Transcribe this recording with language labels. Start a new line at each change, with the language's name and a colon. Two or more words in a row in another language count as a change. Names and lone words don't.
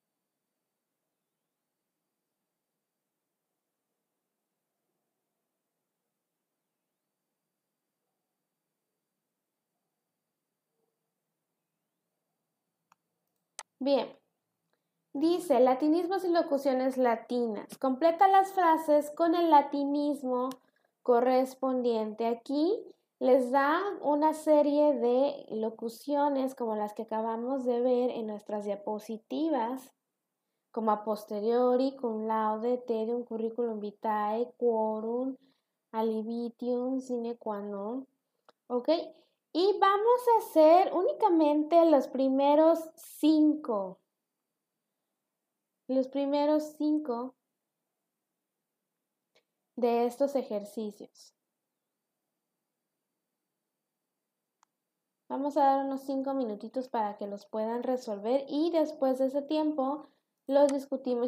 Spanish: Bien, dice latinismos y locuciones latinas. Completa las frases con el latinismo correspondiente. Aquí les da una serie de locuciones como las que acabamos de ver en nuestras diapositivas, como
Latin: a posteriori, cum laude, tedium, curriculum vitae, quorum, alivitium, sine qua non.
Spanish: ¿Ok? Y vamos a hacer únicamente los primeros 5. Los primeros 5 de estos ejercicios. Vamos a dar unos 5 minutitos para que los puedan resolver y después de ese tiempo los discutimos.